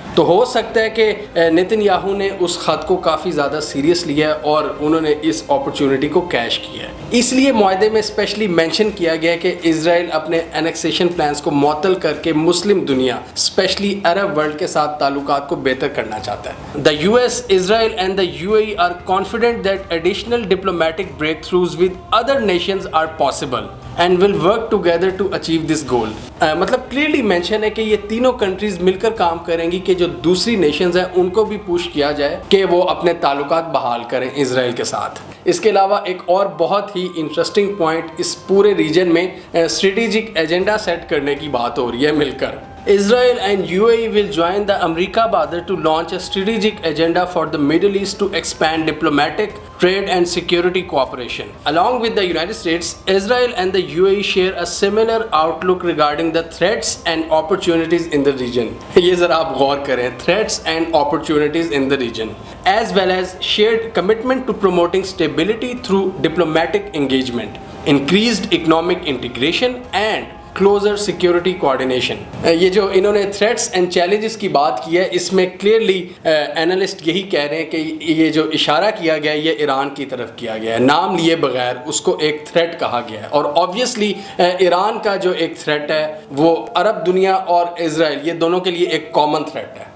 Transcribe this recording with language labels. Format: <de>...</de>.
<ur>تو ہو سکتا ہے کہ نیتن یاہو نے اس خط کو کافی زیادہ سیریس لیا ہے اور انہوں نے اس اپرچونٹی کو کیش کیا ہے. اس لیے معاہدے میں اسپیشلی مینشن کیا گیا ہے کہ اسرائیل اپنے انیکسیشن پلانز کو معطل کر کے مسلم دنیا اسپیشلی عرب ورلڈ کے ساتھ تعلقات کو بہتر کرنا چاہتا ہے.</ur> <en>The US, Israel and the UAE are confident that additional diplomatic breakthroughs with other nations are possible and will work together to achieve this goal.</en> <ur>مطلب کلیئرلی مینشن ہے کہ یہ تینوں کنٹریز مل کر کام کریں گی کہ جو دوسری نیشنز ہیں ان کو بھی پوش کیا جائے کہ وہ اپنے تعلقات بحال کریں اسرائیل کے ساتھ. اس کے علاوہ ایک اور بہت ہی انٹرسٹنگ پوائنٹ, اس پورے ریجن میں اسٹریٹجک ایجنڈا سیٹ کرنے کی بات ہو رہی ہے مل کر.</ur> <en>Israel and UAE will join the America Badr to launch a strategic agenda for the Middle East to expand diplomatic, trade and security cooperation. Along with the United States, Israel and the UAE share a similar outlook regarding the threats and opportunities in the region.</en> <ur>یہ ذرا آپ غور کریں,</ur> <en>threats and opportunities in the region, as well as shared commitment to promoting stability through diplomatic engagement, increased economic integration and closer security coordination.</en> <ur>یہ جو انہوں نے threats and challenges کی بات کی ہے, اس میں کلیئرلی اینالسٹ یہی کہہ رہے ہیں کہ یہ جو اشارہ کیا گیا ہے یہ ایران کی طرف کیا گیا ہے, نام لیے بغیر اس کو ایک تھریٹ کہا گیا ہے. اور آبویسلی ایران کا جو ایک تھریٹ ہے وہ عرب دنیا اور اسرائیل یہ دونوں کے لیے ایک کامن تھریٹ ہے.</ur>